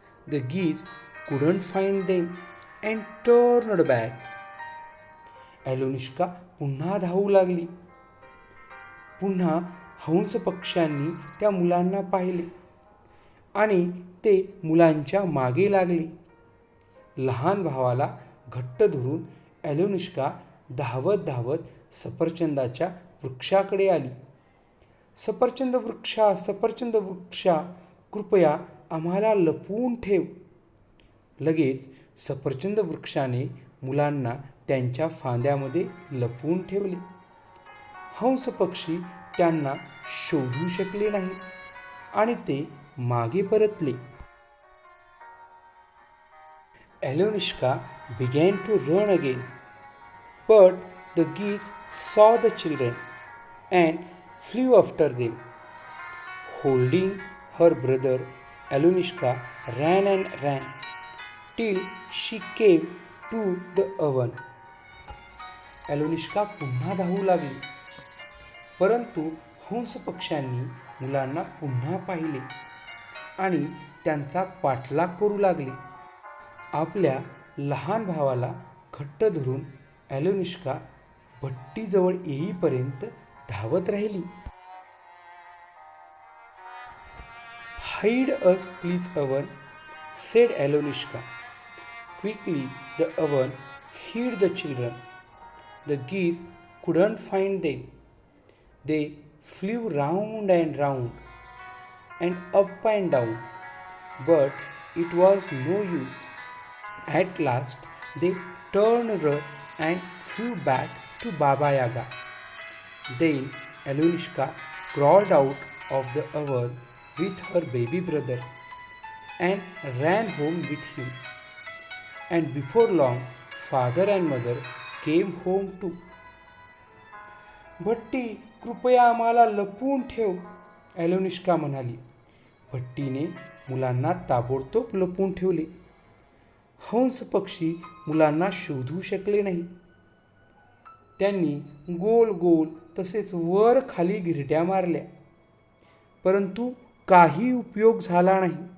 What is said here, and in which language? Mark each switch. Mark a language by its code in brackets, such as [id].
[en] The geese couldn't find them and turned back. [mr] ॲलोनिष्का पुन्हा धावू लागली. पुन्हा हंस पक्ष्यांनी त्या मुलांना पाहिले. आणि ते मुलांच्या मागे लागले. लहान भावाला घट्ट धरून ॲलोनिष्का धावत धावत सफरचंदाच्या वृक्षाकडे आली. सफरचंद वृक्षा, सफरचंद वृक्षा, कृपया आम्हाला लपवून ठेव. लगेच सफरचंद वृक्षाने मुलांना त्यांच्या फांद्यामध्ये लपवून ठेवले. हंस पक्षी त्यांना शोधू शकले नाही आणि ते मागे परतले. [en] Alonushka began to run again, but the geese saw the children and flew after them. Holding her brother, Alonushka ran and ran till she came to the oven. [mr] ॲलोनिष्का पुन्हा धावू लागली, परंतु हंस पक्ष्यांनी मुलांना पुन्हा पाहिले आणि त्यांचा पाठलाग करू लागले. आपल्या लहान भावाला घट्ट धरून ॲलोनिष्का भट्टीजवळ येईपर्यंत धावत राहिली. [en] "Hide us, please, oven," said Alonushka. Quickly the oven hid the children. The geese couldn't find them. They flew round and round and up and down, but it was no use. At last they turned and flew back to Baba Yaga. Then Alonushka crawled out of the oven with her baby brother and ran home with him. And before long, father and mother came home too. [mr] भट्टी, कृपया आम्हाला लपवून ठेव, ॲलोनिष्का म्हणाली. भट्टीने मुलांना ताबडतोब लपवून ठेवले. हंस पक्षी मुलांना शोधू शकले नाही. त्यांनी गोल गोल तसेच वर खाली घिरट्या मारल्या, परंतु काही उपयोग झाला नाही.